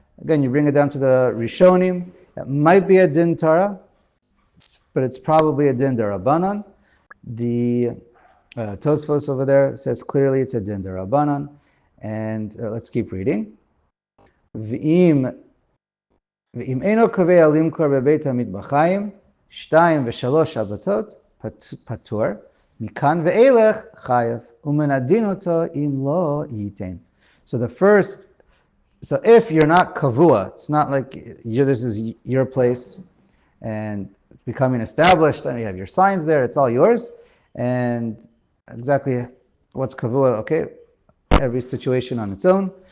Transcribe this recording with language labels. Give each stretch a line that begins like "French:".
English: Again, you bring it down to the Rishonim. It might be a din Torah, but it's probably a din derabanan. The Tosfos over there says clearly it's a din derabanan. And let's keep reading. V'im
Hebrew: ואם אינו קובע למכור בבית המטבחיים 2 ו3 שבתות, פטור, מכאן ואילך חייב, ומנדין אותו אם לא ייתן.
English: So the first, so if you're not kavua, it's not like this is your place and it's becoming established and you have your signs there, it's all yours, and exactly what's kavua, okay, every situation on its own.